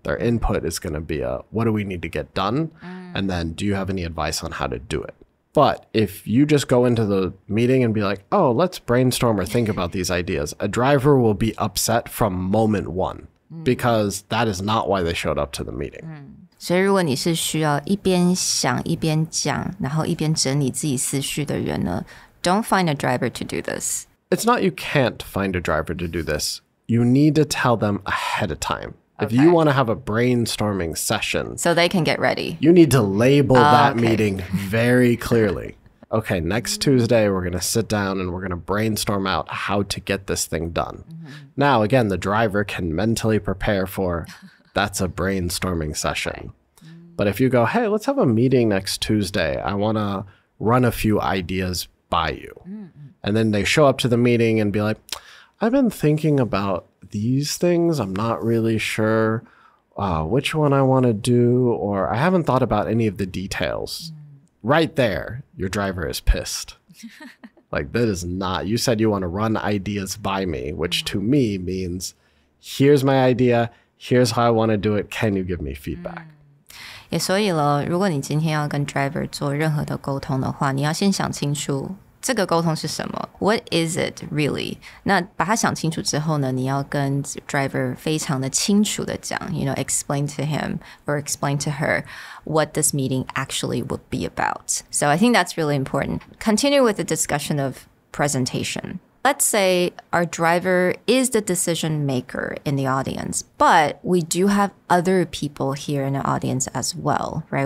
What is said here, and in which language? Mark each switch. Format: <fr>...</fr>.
<en>Their input is going to be a, what do we need to get done? And then do you have any advice on how to do it? But if you just go into the meeting and be like, oh, let's brainstorm or think about these ideas, a driver will be upset from moment 1 because that is not why they showed up to the meeting.</en> <zh>所以如果你是需要一边想一边讲，然后一边整理自己思绪的人呢，</zh> <en>don't find a driver to do this. It's not you can't find a driver to do this. You need to tell them ahead of time. If you want to have a brainstorming session, So they can get ready. you need to label that meeting very clearly. Okay, next Tuesday, we're going to sit down and we're going to brainstorm out how to get this thing done. Now, again, the driver can mentally prepare for that's a brainstorming session. But if you go, hey, let's have a meeting next Tuesday. I want to run a few ideas by you. And then they show up to the meeting and be like, I've been thinking about these things. I'm not really sure which one I want to do, or I haven't thought about any of the details. Right there, your driver is pissed. Like, that is not, you said you want to run ideas by me, which to me means, here's my idea, here's how I want to do it, can you give me feedback?</en> <zh>也所以了，如果你今天要跟 driver 做任何的沟通的话，你要先想清楚这个沟通是什么</zh> <en>What is it really?</en> <zh>那把它想清楚之后呢，你要跟 driver 非常的清楚的讲</zh> <en>explain to him or explain to her what this meeting actually would be about. So I think that's really important. Continue with the discussion of presentation. Let's say our driver is the decision maker in the audience, but we do have other people here in the audience as well, right?</en>